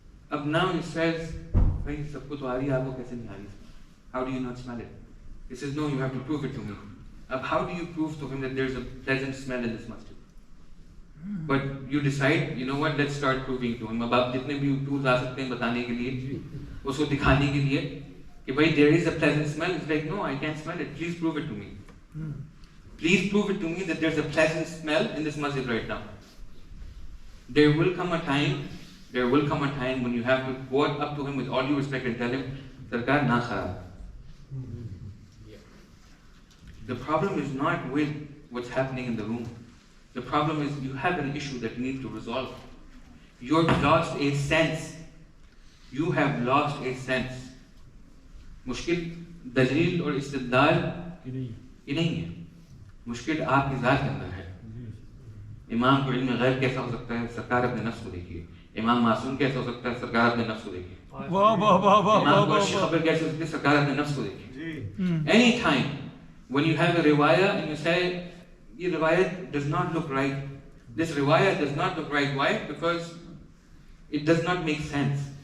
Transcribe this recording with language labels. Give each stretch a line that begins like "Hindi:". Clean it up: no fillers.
Hindi: Ab
English: now he says,
Hindi: "Bhai, sabko to aa rahi hai, aapko kaise nahi aa rahi?"
English: How do you not smell it? He says, "No, you have to prove it to me."
Hindi: Ab
English: how do you prove to him that there's a pleasant smell in this masjid? But you decide, you know what, let's start proving to him.
Hindi: अब आप जितने भी tools आ सकते हैं बताने के लिए, उसको दिखाने के लिए कि भाई
English: there is a pleasant smell. It's like, no, I can't smell it. Please prove it to me. Please prove it to me that there's a pleasant smell in this masjid right now. There will come a time when you have to go up to him with all due respect and tell him,
Hindi: Sarkar na kharab.
English: The problem is not with what's happening in the room. The problem is you have an issue that you need to resolve. You've lost a sense. You have lost a sense.
Hindi: मुश्किल दलील और इस्तिदलाल ये नहीं है. मुश्किल आपकी ज़ात के अंदर है. इमाम को इल्म गैब कैसा हो सकता है? सरकार अपने नफ्स को देखिए. इमाम मासूम कैसा हो सकता है? सरकार अपने नफ्स को देखिए. इमाम को खबर कैसे हो सकती है? सरकार अपने नफ्स को देखिए.
English: Any time when you have a riwayah and you say, this riwayah does not look right. This riwayah does not look right. Why? Because it does not make sense.